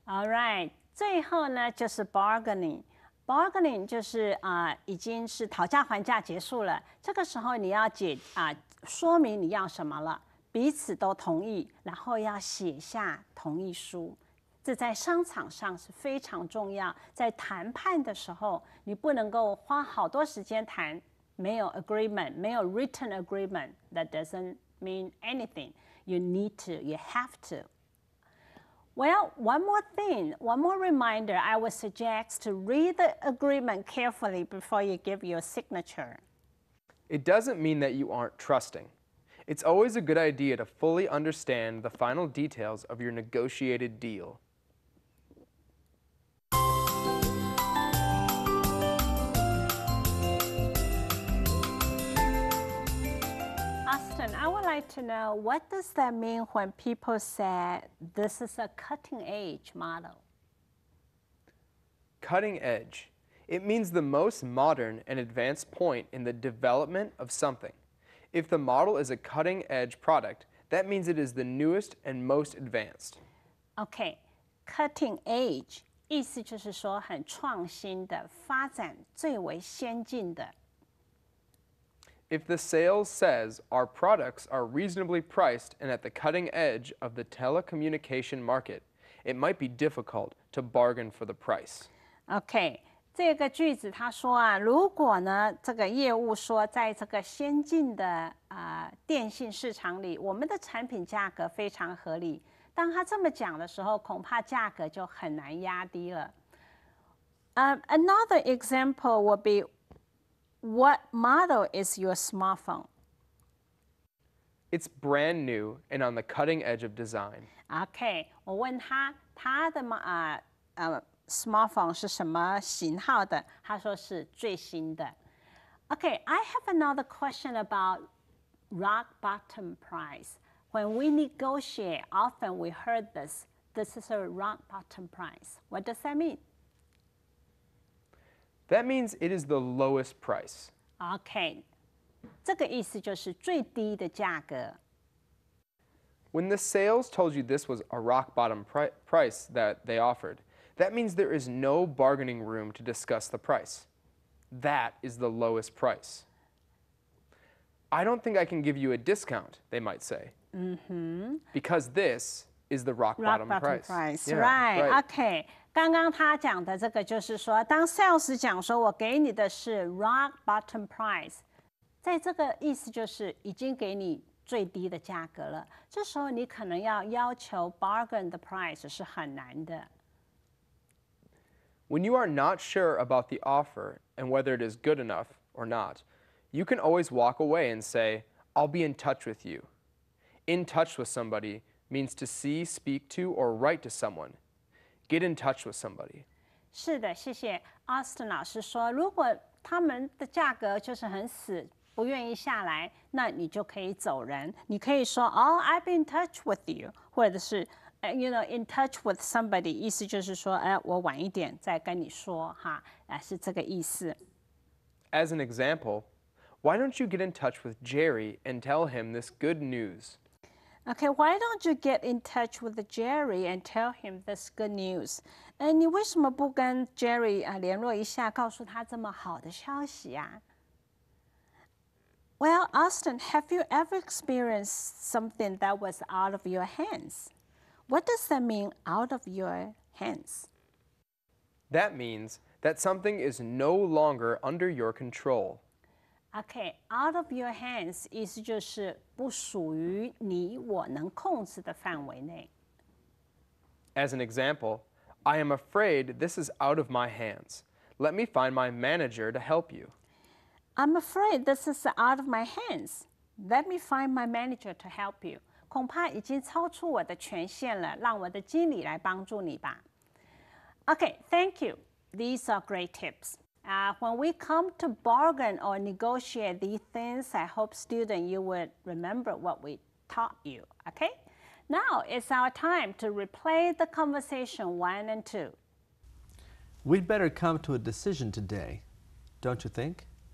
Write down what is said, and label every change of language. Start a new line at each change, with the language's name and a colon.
Chinese: All right， 最后呢就是 bargaining。Bargaining 就是已经是讨价还价结束了，这个时候你要说明你要什么了，彼此都同意，然后要写下同意书。这在商场上是非常重要，在谈判的时候，你不能够花好多时间谈，没有 agreement， 没有 written agreement，
English: that doesn't mean anything. You need to, you have to. Well, one more thing, one more reminder, I would suggest to read the agreement carefully before you give your signature. It doesn't mean that you aren't trusting. It's always a good idea to fully understand the final details of your negotiated deal. Austin, I would like to know, what does that mean when people say this is a cutting-edge model? Cutting edge. It means the most modern and advanced point in the development of something. If the model is a cutting-edge product, that means it is the newest and most advanced.
Chinese: Okay, cutting edge 意思就是说很创新的，发展最为先进的。
English: If the sales says our products are reasonably priced and at the cutting edge of the telecommunication market, it might be difficult to bargain for the price.
Chinese: OK， 这个句子他说如果呢这个业务说在这个先进的电信市场里，我们的产品价格非常合理。当他这么讲的时候，恐怕价格就很难压低了。
English: Another example would be, what model is your smartphone? It's brand new and on the cutting edge of design.
Chinese: OK， 我问他的smartphone 是什么型号的？他说是最新的。
English: Okay, I have another question about rock bottom price. When we negotiate, often we heard this. This is a rock bottom price. What does that mean? That means it is the lowest price.
Chinese: OK， 这个意思就是最低的价格。
English: When the sales told you this was a rock bottom price that they offered, that means there is no bargaining room to discuss the price. That is the lowest price. I don't think I can give you a discount, they might say. Because this is the rock bottom price. Yeah, Right.
Chinese: OK， 刚刚他讲的这个就是说，当 sales 讲说我给你的是 rock bottom price， 在这个意思就是已经给你最低的价格了。这时候你可能要求 bargain 的 price 是很难的。
English: When you are not sure about the offer and whether it is good enough or not, you can always walk away and say, I'll be in touch with you. In touch with somebody means to see, speak to, or write to someone. Get in touch with somebody.
Chinese: 是的，谢谢 Austin 老师说，如果他们的价格就是很死，不愿意下来，那你就可以走人。你可以说哦 ，
English: I've been in touch with you，
Chinese: 或者是in touch with somebody， 意思就是说，我晚一点再跟你说哈，是这个意思。
English: As an example, why don't you get in touch with Jerry and tell him this good news? Okay, why don't you get in touch with Jerry and tell him this good news?
Chinese: 你为什么不跟 Jerry 联络一下，告诉他这么好的消息呀？
English: Well, Austin, have you ever experienced something that was out of your hands? What does that mean, out of your hands? That means that something is no longer under your control.
Chinese: Okay, out of your hands 意思就是不属于你我能控制的范围内。
English: As an example, I am afraid this is out of my hands. Let me find my manager to help you. I'm afraid this is out of my hands. Let me find my manager to help you.
Chinese: 恐怕已经超出我的权限了，让我的经理来帮助你吧。
English: Okay, thank you. These are great tips. When we come to bargain or negotiate these things, I hope, student, you would remember what we taught you. Okay? Now it's our time to replay the conversation 1 and 2. We'd better come to a decision today, don't you think?